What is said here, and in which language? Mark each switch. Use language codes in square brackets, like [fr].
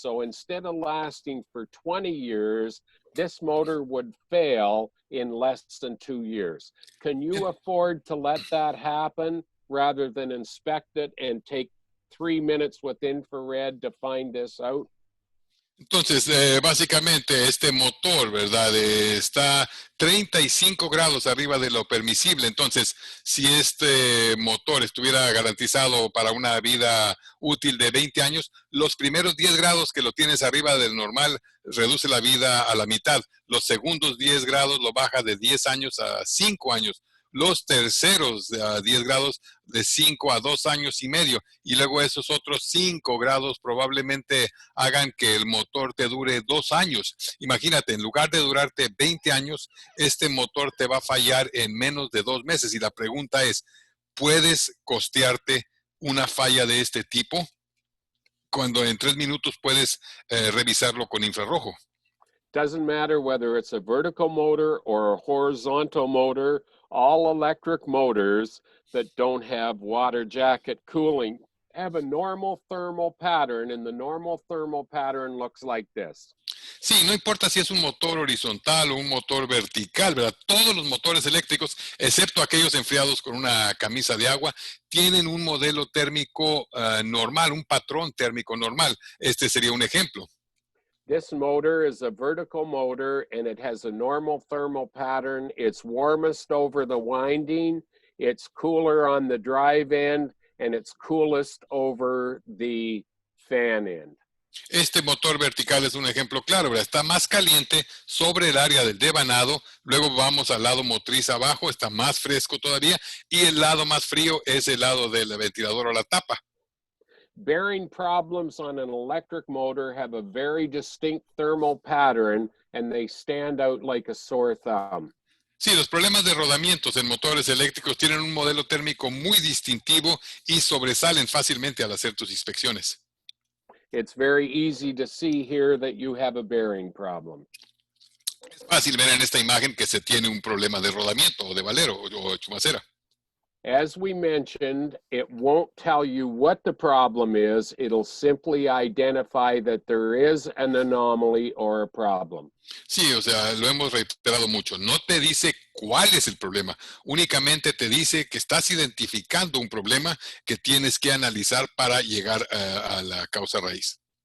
[en] So instead of lasting for 20 years, this motor would fail in less than 2 years. Can you afford to let that happen rather than inspect it and take 3 minutes with infrared to find this out? [es] Entonces, básicamente este motor, ¿verdad? Está 35 grados arriba de lo permisible. Entonces, si este motor estuviera garantizado para una vida útil de 20 años, los primeros 10 grados que lo tienes arriba del normal reduce la vida a la mitad. Los segundos 10 grados lo baja de 10 años a 5 años. Los terceros 10 grados de 5 a 2 años y medio. Y luego esos otros 5 grados probablemente hagan que el motor te dure 2 años. Imagínate, en lugar de durarte 20 años, este motor te va a fallar en menos de 2 meses. Y la pregunta es, ¿puedes costearte una falla de este tipo? Cuando en 3 minutos puedes revisarlo con infrarrojo. [en] Doesn't matter whether it's a vertical motor or a horizontal motor, all electric motors that don't have water jacket cooling have a normal thermal pattern, and the normal thermal pattern looks like this. [es] Sí, no importa si es un motor horizontal o un motor vertical, ¿verdad? Todos los motores eléctricos, excepto aquellos enfriados con una camisa de agua, tienen un modelo térmico normal, un patrón térmico normal. Este sería un ejemplo. [en] This motor is a vertical motor, and it has a normal thermal pattern. It's warmest over the winding, it's cooler on the drive end, and it's coolest over the fan end. [es] Este motor vertical es un ejemplo claro, ¿verdad? Está más caliente sobre el área del devanado, luego vamos al lado motriz abajo, está más fresco todavía, y el lado más frío es el lado del ventilador o la tapa. [en] Bearing problems on an electric motor have a very distinct thermal pattern, and they stand out like a sore thumb. [es] Sí, los problemas de rodamientos en motores eléctricos tienen un modelo térmico muy distintivo y sobresalen fácilmente al hacer tus inspecciones. [en] It's very easy to see here that you have a bearing problem. [es] Es fácil ver en esta imagen que se tiene un problema de rodamiento o de valero o chumacera. [en] As we mentioned, it won't tell you what the problem is. It'll simply identify that there is an anomaly or a problem. [es] Sí, o sea, lo hemos reiterado mucho. No te dice cuál es el problema. Únicamente te dice que estás identificando un problema que tienes que analizar para llegar a la causa raíz.